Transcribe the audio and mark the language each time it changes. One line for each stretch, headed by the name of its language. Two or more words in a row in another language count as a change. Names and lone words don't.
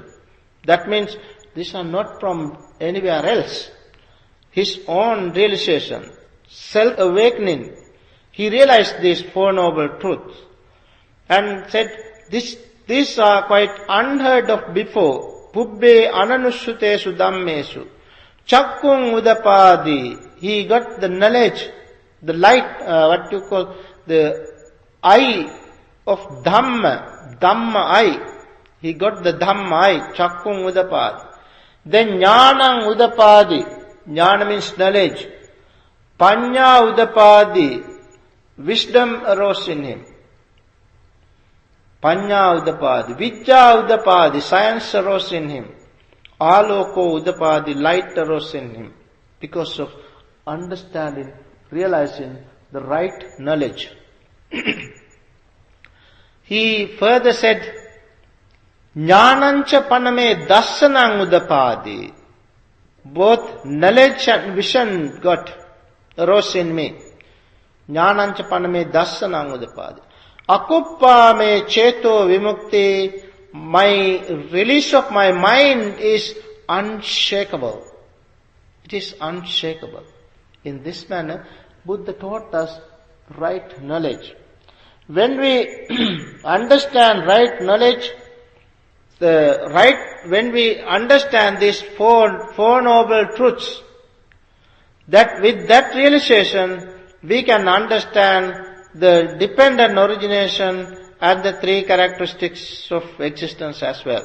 English: That means these are not from anywhere else. His own realization, self-awakening, he realized these 4 noble truths and said, these are quite unheard of before.
Pali: Pubbe ananusutesu dhammesu. Chakkung udapadi.
English: He got the knowledge, the light, what you call, the eye of Dhamma, Dhamma eye. He got the Dhamma eye,
Pali: Chakkung udapadi.
English: Then
Pali: Jnanang udapadi.
English: Jnana means knowledge.
Pali: Panya udapadi.
English: Wisdom arose in him.
Pali: Panya udapadi. Vidya udapadi.
English: Science arose in him.
Pali: Aloko udapadi.
English: Light arose in him. Because of understanding, realizing the right knowledge. He further said,
Pali: Jnanancha paname dassanang udapadi.
English: Both knowledge and vision arose in me.
Pali: Jnanancha paname dassanang udapadi. Akuppa me cheto vimukti.
English: My release of my mind is unshakable. It is unshakable. In this manner, Buddha taught us right knowledge. When we understand right knowledge, when we understand these four noble truths, that with that realization, we can understand the dependent origination and the 3 characteristics of existence as well.